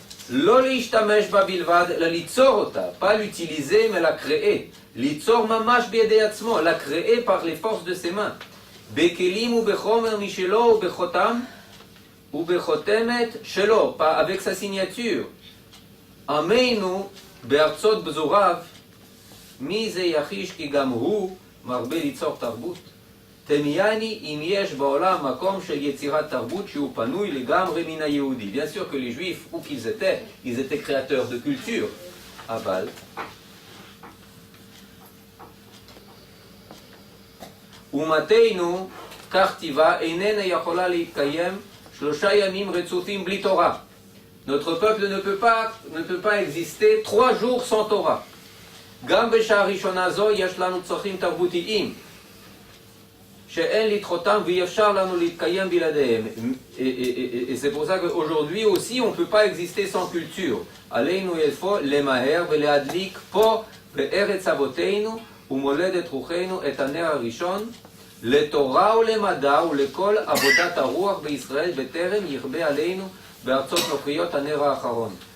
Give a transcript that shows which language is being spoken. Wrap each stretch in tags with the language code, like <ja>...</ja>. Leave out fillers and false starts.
<he>לא להשתמש בה בלבד, אלא ליצור אותה,</he> <fr>pas l'utiliser mais la créer.</fr> <he>ליצור ממש בידי עצמו,</he> <fr>la créer par les forces de ses mains.</fr> <he>בכלים ובחומר משלו ובחותמת שלו,</he> <fr>avec sa signature.</fr> <he>עמנו בארצות בזוריו, מי זה יחיש כי גם הוא מרבה ליצור תרבות? תמיאני אם יש בעולם מקום של יצירת תרבות שהוא פנוי לגמרי מן היהודי.</he> <fr>Bien sûr que les juifs, où qu'ils étaient, ils étaient créateurs de culture.</fr> <he>אבל אומתנו, כך טיבה, איננה יכולה להתקיים 3 ימים רצופים בלי תורה.</he> <fr>Notre peuple ne peut pas exister 3 jours sans Torah.</fr> <he>גם בשעה ראשונה זו יש לנו צרכים תרבותיים. שאין לדחותם ואי אפשר לנו להתקיים בלעדיהם.</he> <fr>Et c'est pour ça qu'aujourd'hui aussi on ne peut pas exister sans culture.</fr> <he>עלינו אפוא למהר ולהדליק פה בארץ אבותינו ומולדת רוחנו את הנר הראשון לתורה ולמדע ולכל עבודת הרוח בישראל בטרם יכבה עלינו בארצות נוכריות הנר האחרון.</he>